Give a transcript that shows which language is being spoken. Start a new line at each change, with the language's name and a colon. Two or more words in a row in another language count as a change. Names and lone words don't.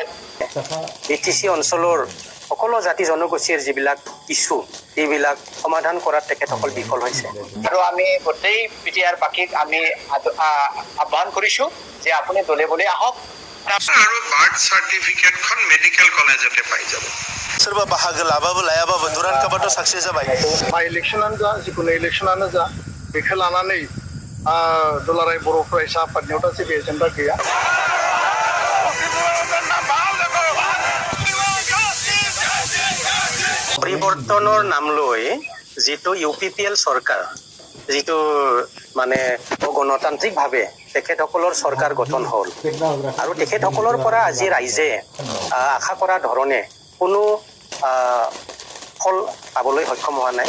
Assamese: বিটিচি অঞ্চলৰ সকলো জাতি জনগোষ্ঠীৰ যিবিলাক ইছ্যু এইবিলাক সমাধান কৰাত তেখেতসকল বিফল হৈছে। আৰু আমি গোটেই বিটিআৰ বাকীক আমি আহ্বান কৰিছো যে আপুনি দলে বলে আহক আৰু বাৰ্থ চাৰ্টিফিকেটখন মেডিকেল কলেজতে পাই যাব।
Bodo: सोरबा बाहागो लाबाबो लायाबाबो दुरान काबाथ' साक्सेस जाबाय। बा इलेक्शनानो जा जिखुनु इलेक्शनानो जा बेखौ लानानै दुलाराय बर' फरायसा आफादनियाव दा जेबो एजेन्डा गैया।
Assamese: পৰিৱৰ্তনৰ নাম লৈ যিটো UPPL চৰকাৰ যিটো মানে গণতান্ত্ৰিকভাৱে তেখেতসকলৰ চৰকাৰ গঠন হ'ল আৰু তেখেতসকলৰ পৰা আজি ৰাইজে আশা কৰা ধৰণে কোনো ফল পাবলৈ সক্ষম হোৱা নাই।